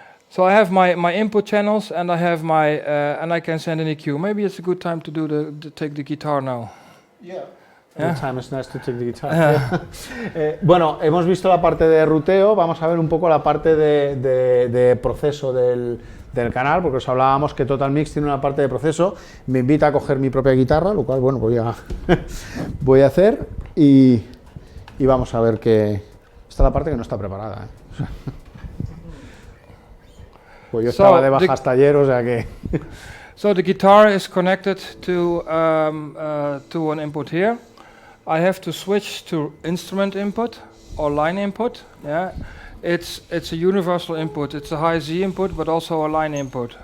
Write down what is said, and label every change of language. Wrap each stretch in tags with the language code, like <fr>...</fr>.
<en>So I have my input channels, and I have and I can send an EQ. Maybe it's a good time to take the guitar now. Yeah. Good time is nice to take the guitar.</en> <es>Bueno, hemos visto la parte de ruteo, vamos a ver un poco la parte de proceso del canal, porque os hablábamos que TotalMix tiene una parte de proceso. Me invita a coger mi propia guitarra, lo cual, bueno, voy a hacer y vamos a ver que... Esta es la parte que no está preparada, ¿eh? Pues yo estaba de baja hasta ayer, o sea que...</es> <en>So the guitar is connected to an input here. I have to switch to instrument input or line input. Yeah, it's a universal input. It's a high Z input, but also a line input.</en>